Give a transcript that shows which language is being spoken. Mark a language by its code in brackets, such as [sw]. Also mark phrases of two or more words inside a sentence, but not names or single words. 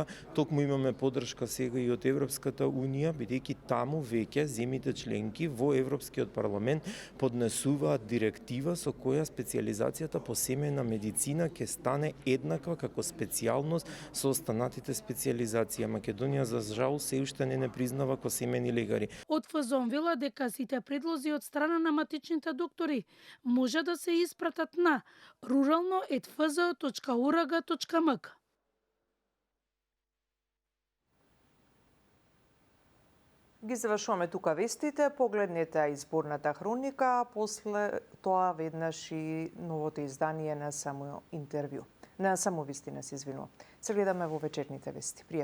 [mk] Токму имаме поддршка сега и од Европската унија, бидејќи таму веќе земјите членки во Европскиот парламент поднесуваат директива со која специјализацијата по семејна медицина ќе стане еднаква како специјалност со останатите специјализации. Македонија за жал се уште не признава ко семејни лекари. Од ФЗОМ вела дека сите предлози од страна на матичните доктори може да се испратат на ruralno@fzo.org.mk. Ги завршуваме тука вестите, погледнете изборната хроника, после тоа веднаш и новото издание на само интервју. На само вистина се извинувам. Се гледаме во вечерните вести.